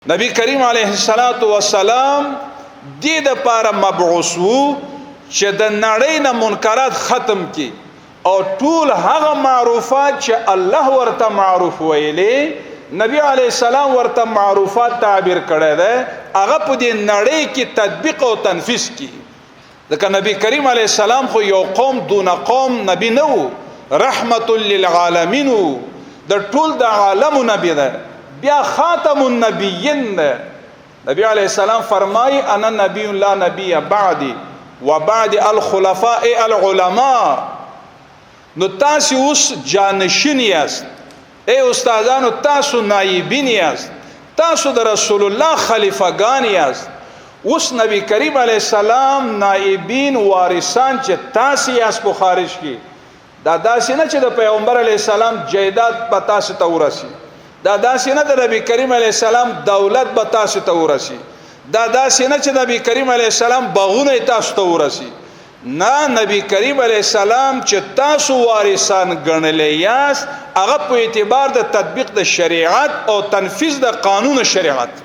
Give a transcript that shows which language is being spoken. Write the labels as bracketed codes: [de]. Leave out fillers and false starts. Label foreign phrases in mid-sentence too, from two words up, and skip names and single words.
[ps] نبی کریم [ar] علیه الصلاۃ والسلام [ps] دې د پاره مبعوث وو چې د نړۍ نه منکرات ختم کی او ټول هغه معروفات چې الله ورته معروف ویلې نبی [ar] علیه السلام [ps] ورته معروفات تعبیر کړی دی هغه په دې نړۍ کې تطبیق او تنفیذ کی ځکه نبی کریم [ar] علیه السلام [ps] خو یو قوم دون قوم نبی نه وو [ar] رحمت للعالمین [ps] د ټول د عالم نبی دی بیا [ar] خاتم النبیین [ps] نبی [ar] علیہ السلام [ps] فرمائی [ar] انا نبی لا نبی بعدی و بعد الخلفاء العلماء [ps] نو تاسو اوس جانشین یاست ای استادانو تاسو نایبین یاست تاسو د رسول الله خلیفګان یاست اوس نبی کریم [ar] علیہ السلام [ps] نایبین وارثان چې تاسو یاست په خارج کې دا داسې نه چې د پیغمبر [ar] علیہ السلام [ps] جیدات په تاسو ته ورسی دا داسې نه د نبی کریم [ar] علیه السلام [ps] دولت به تاسو ته ورسی دا داسې نه چې نبی کریم [ar] علیه السلام [ps] باغونه تاسو ته ورسی نه نبی کریم [ar] علیه السلام [ps] چې تاسو وارثان ګڼلې یاست هغه په اعتبار د تطبیق د شریعت او تنفیذ د قانون شریعت